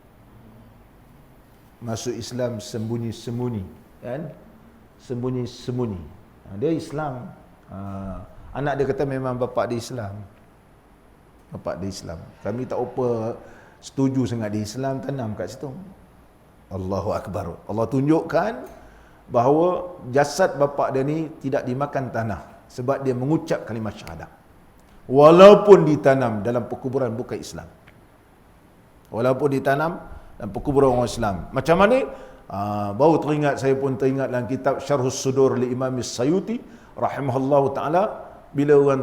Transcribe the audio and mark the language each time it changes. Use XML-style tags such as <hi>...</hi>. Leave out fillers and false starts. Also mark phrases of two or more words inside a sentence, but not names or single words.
<ms>Sembunyi-sembunyi, kan? Sembunyi-sembunyi. Dia Islam. Anak dia kata memang bapa dia Islam. Kami tak apa setuju sangat di Islam, tanam kat situ.</ms> <ar>الله أكبر.</ar> <ms>Allah tunjukkan bahawa jasad bapa dia ni tidak dimakan tanah sebab dia mengucap kalimat syahadah. Walaupun ditanam dalam perkuburan bukan Islam. Walaupun ditanam dalam perkuburan orang Islam. Macam mana? Baru saya pun teringat dalam kitab Syarhus Sudur li Imam As-Sayuti</ms> <ar>رحمه الله تعالى,</ar> <ms>bila orang</ms>